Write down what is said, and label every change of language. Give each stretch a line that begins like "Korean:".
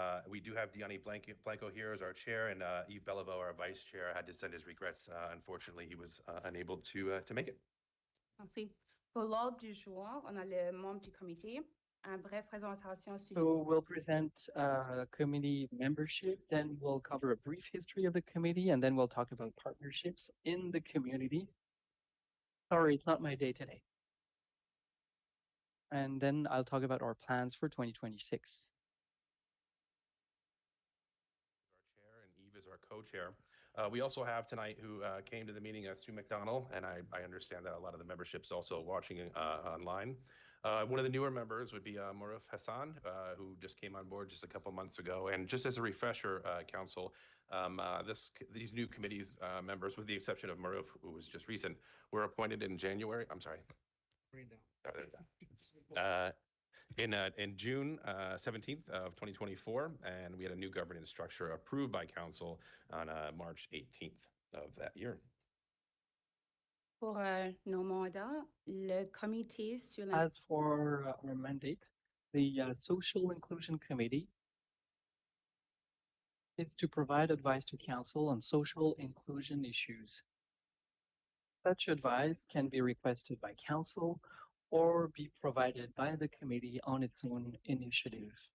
English: We do have Diani Blanco here as our chair, and Yves Beliveau, our vice chair, had to send his regrets. Unfortunately, he was unable to make it.
French: Merci. Pour l'ordre du jour, on a les membres du comité. Un bref présentation sur
English: So we'll present committee membership, then we'll cover a brief history of the committee, and then we'll talk about partnerships in the community. Sorry, it's not my day today. And then I'll talk about our plans for 2026. Our chair, and Yves is our co-chair. We also have tonight who came to the meeting, Sue McDonald, and I understand that a lot of the membership's also watching online. One of the newer members would be Maruf Hassan, who just came on board just a couple months ago. And just as a refresher, Council, these new committees members, with the exception of Maruf, who was just recent, were appointed in January. I'm sorry. In June 17th of 2024, and we had a new governance structure approved by Council on March 18th of that year.
French: pour nos mandats, le comité sur
English: As for our mandate, the Social Inclusion Committee is to provide advice to Council on social inclusion issues. Such advice can be requested by Council or be provided by the committee on its own initiative.